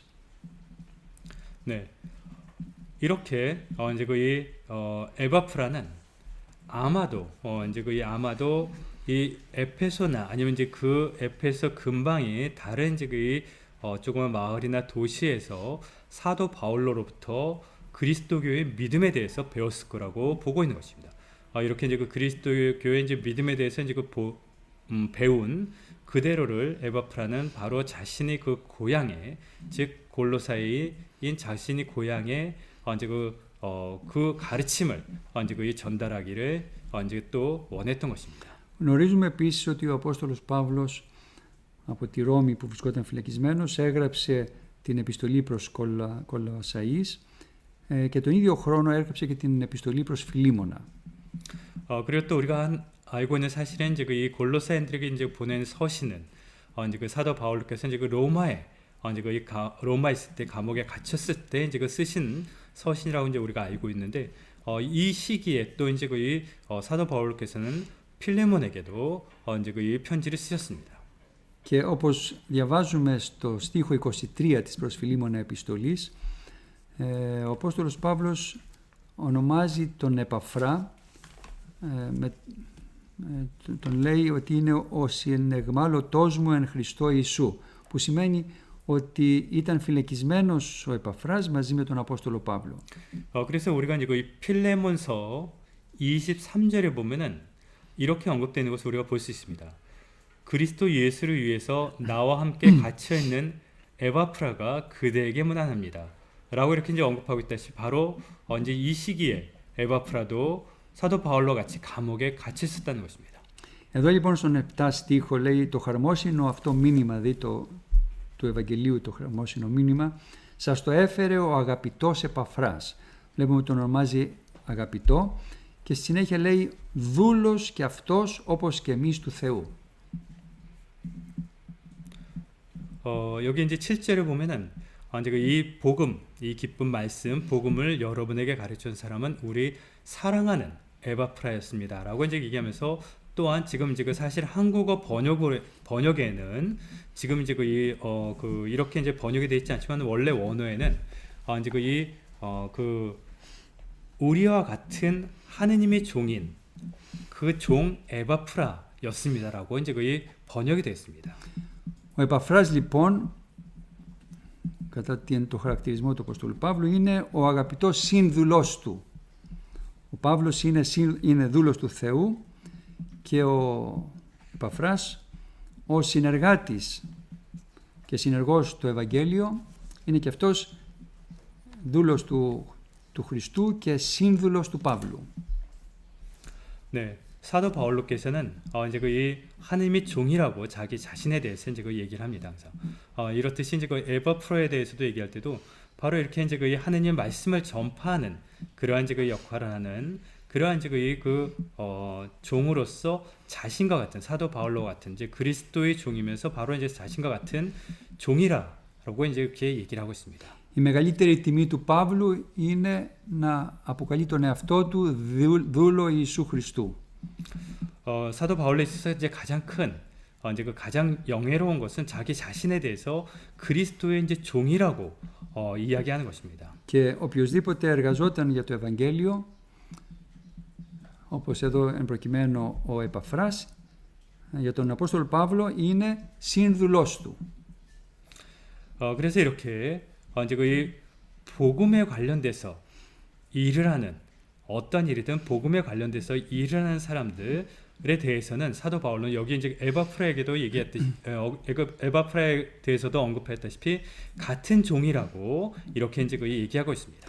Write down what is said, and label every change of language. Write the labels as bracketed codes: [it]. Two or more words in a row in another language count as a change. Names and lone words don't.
[ko] 네, 이렇게 이제 그 에바프라는 아마도 이제 아마도 이 에페소나 아니면 이제 그 에페소 근방의 다른 이제 그 조그만 마을이나 도시에서 사도 바울로부터 그리스도교의 믿음에 대해서 배웠을 거라고 보고 있는 것입니다. 이렇게 이제 그 그리스도교의 이제 믿음에 대해서 이제 배운 그대로를 에바프라는 바로 자신의 그 고향에, 즉 골로사이인 자신이 고향에 이제 그 가르침을 이제 그 전달하기를 이제 또 원했던 것입니다. [el] Γνωρίζουμε επίσης ότι ο Απόστολος Παύλος από τη Ρώμη που βρισκόταν φυλακισμένος έγραψε την επιστολή προς Κολοσσαείς και τον ίδιο χρόνο έγραψε και την επιστολή προς Φιλίμωνα. [ko] 그리고 또 우리가 알고 있는 사실은 이제 이 골로새인들에게 이제 보낸 서신은 이제 그 사도 바울께서 이제 그 로마에 이제 그 로마에 있을 때 감옥에 갇혔을 때 이제 그 쓰신 서신이라고 이제 우리가 알고 있는데 이 시기에 또 이제 그 사도 바울께서는 필레몬에게도 이제 그 편지를 쓰셨습니다. [el] Και όπως διαβάζουμε στο στίχο 23 της προς Φιλίμωνα επιστολής, ο Απόστολος Παύλος ονομάζει τον Επαφρά, τον λέει ότι είναι ο συνεγμάλωτός μου εν Χριστώ Ιησού, που σημαίνει ότι ήταν φυλακισμένος ο Επαφράς μαζί με τον Απόστολο Παύλο. [ko] 그래서 우리가 이제 그 필레몬서 23절에 보면은 이렇게 언급되는 것을 우리가 볼 수 있습니다. 그리스도 예수를 위해서 나와 함께 갇혀 있는 에바프라가 그대에게 문안합니다. 라고 이렇게 이제 언급하고 있다시피 바로 이제 이 시기에 에바프라도 사도 바울과 같이 감옥에 갇혀 있었다는 것입니다. [el] Εδώ λοιπόν στον 7 στίχο λέει το χαρμόσυνο αυτό μήνυμα, του Ευαγγελίου το χαρμόσυνο μήνυμα, σας το έφερε ο αγαπητός Επαφράς. Βλέπουμε τον ονομάζει αγαπητό και στη συνέχεια λέει δούλος και αυτός όπως και εμείς του Θεού. [ko] 여기 이제 7절을 보면은 이제 이 복음, 이 기쁜 말씀, 복음을 여러분에게 가르쳐 준 사람은 우리 사랑하는 에바프라였습니다라고 이제 얘기하면서 또한 지금 이제 사실 한국어 번역에는 지금 이제 이렇게 이제 번역이 되어 있지 않지만 원래 원어에는 이제 우리와 같은 하느님의 종인 그 종 에바프라였습니다라고 이제 번역이 되어 있습니다. [el] Ο Επαφράς λοιπόν, κατά το χαρακτηρισμό του Αποστόλου Παύλου, είναι ο αγαπητός σύνδουλός του. Ο Παύλος είναι δούλος του Θεού και ο Επαφράς, ο συνεργάτης και συνεργός του Ευαγγέλιο, είναι και αυτός δούλος του Χριστού και σύνδουλος του Παύλου. [ko] 네, 사도 바울로께서는 이제 이 하느님의 종이라고 자기 자신에 대해서 이제 얘기를 합니다. 항상 이렇듯이 이제 에바프라에 대해서도 얘기할 때도 바로 이렇게 이제 하느님 말씀을 전파하는 그러한 이제 역할을 하는 그러한 이제 종으로서 자신과 같은 사도 바울로 같은 이제 그리스도의 종이면서 바로 이제 자신과 같은 종이라고 이제 이렇게 얘기를 하고 있습니다. [el] Η μεγαλύτερη τιμή του Παύλου είναι να αποκαλεί τον εαυτό του δούλο Ιησού Χριστού. [ko] 사도 바울에 있어서 이제 가장 큰 이제 가장 영예로운 것은 자기 자신에 대해서 그리스도의 이제 종이라고 이야기하는 것입니다. [el] Και οποιοσδήποτε εργαζόταν για το Ευαγγέλιο, όπως εδώ εν προκειμένου ο Επαφράς, για τον Απόστολο Παύλο είναι σύνδουλός του. [ko] 그래서 이렇게 이제 이 복음에 관련돼서 일을 하는 어떤 일이든 복음에 관련돼서 일을 하는 사람들에 대해서는 사도 바울은 여기 이제 에바프라에게도 얘기했듯이 에바프라에 대해서도 언급했다시피 같은 종이라고 이렇게 이제 얘기하고 있습니다.